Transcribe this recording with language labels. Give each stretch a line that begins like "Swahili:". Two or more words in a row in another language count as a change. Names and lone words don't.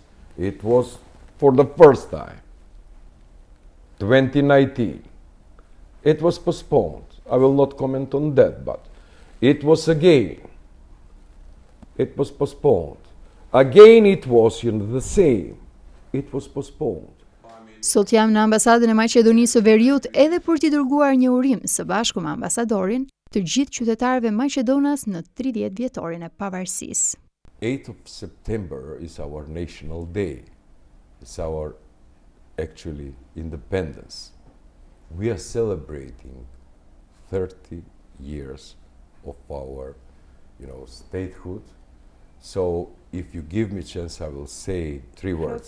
English: It was for the first time, 2019. It was postponed. I will not comment on that, but it was again. It was postponed. Again it was, you know, the same. It was postponed.
Albanian: Sot jam në ambasadën e Maqedonisë së Veriut edhe për t'i dërguar një urim së bashku me ambasadorin të gjithë qytetarëve Maqedonas në 30 vjetorin e pavarësisë.
English: 8th of September is our national day. It's our actually independence. We are celebrating 30 years of our, you know, statehood. So if you give me a chance, I will say 3 words.